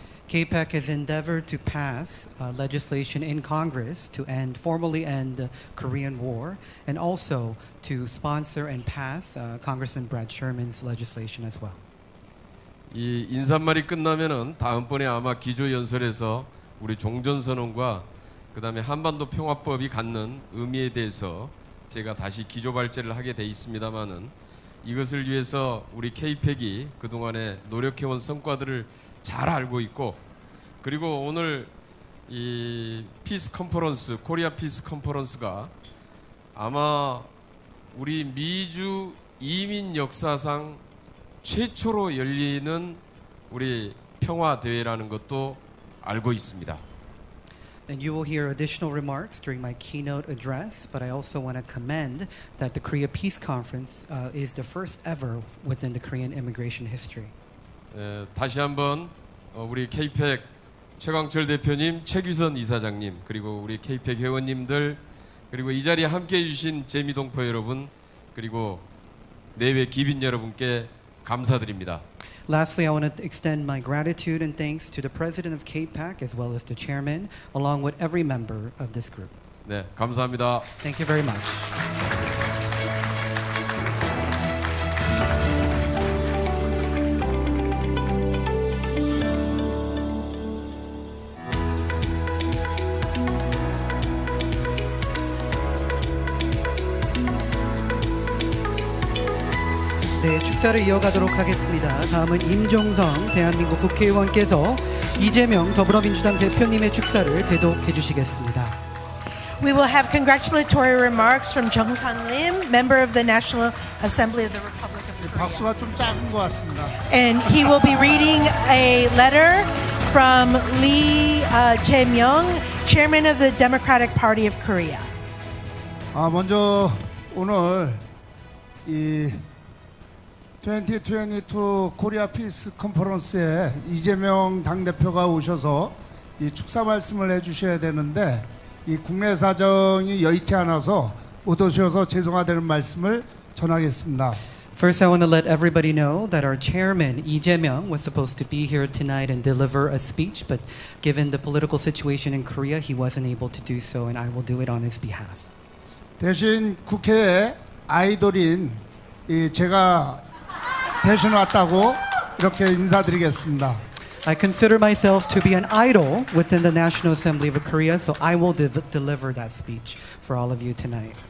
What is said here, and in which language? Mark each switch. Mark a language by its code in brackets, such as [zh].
[en] KPAC has endeavored to pass legislation in Congress to formally end the Korean War, and also to sponsor and pass Congressman Brad Sherman's legislation as well. [ko] 이 인사말이 끝나면은 다음번에 아마 기조연설에서 우리 종전선언과 그다음에 한반도 평화법이 갖는 의미에 대해서 제가 다시 기조 발제를 하게 돼 있습니다만은 이것을 위해서 우리 KPEC이 그동안에 노력해온 성과들을 잘 알고 있고, 그리고 오늘 이 피스 컨퍼런스, 코리아 피스 컨퍼런스가 아마 우리 미주 이민 역사상 최초로 열리는 우리 평화 대회라는 것도 알고 있습니다. [en] And you will hear additional remarks during my keynote address, but I also want to commend that the Korea Peace Conference is the first ever within the Korean immigration history. [ko] 다시 한번 우리 KPEC 최강철 대표님, 최규선 이사장님, 그리고 우리 KPEC 회원님들, 그리고 이 자리에 함께해 주신 재미동포 여러분, 그리고 내외 기빈 여러분께 감사드립니다. [en] Lastly, I want to extend my gratitude and thanks to the president of KPAC as well as the chairman, along with every member of this group. [ko] 네, 감사합니다. [en] Thank you very much. [ko] 네, 축사를 이어가도록 하겠습니다. 다음은 임종성 대한민국 국회의원께서 이재명 더불어민주당 대표님의 축사를 대독해 주시겠습니다. [en] We will have congratulatory remarks from Jongseong Lim, member of the National Assembly of the Republic of Korea. [ko] 박수가 좀 작은 것 같습니다. [en] And he will be reading a letter from Lee Jae-myung, chairman of the Democratic Party of Korea. [ko] 먼저 오늘 이 2022 코리아 피스 컨퍼런스에 이재명 당대표가 오셔서 이 축사 말씀을 해주셔야 되는데 이 국내 사정이 여의치 않아서 못 오셔서 죄송하다는 말씀을 전하겠습니다. [en] First, I want to let everybody know that our chairman, Lee Jae-myung, was supposed to be here tonight and deliver a speech, but given the political situation in Korea, he wasn't able to do so, and I will do it on his behalf. [ko] 대신 국회의 아이돌인 제가 대신 왔다고 이렇게 인사드리겠습니다. [en] I consider myself to be an idol within the National Assembly of Korea, so I will deliver that speech for all of you tonight.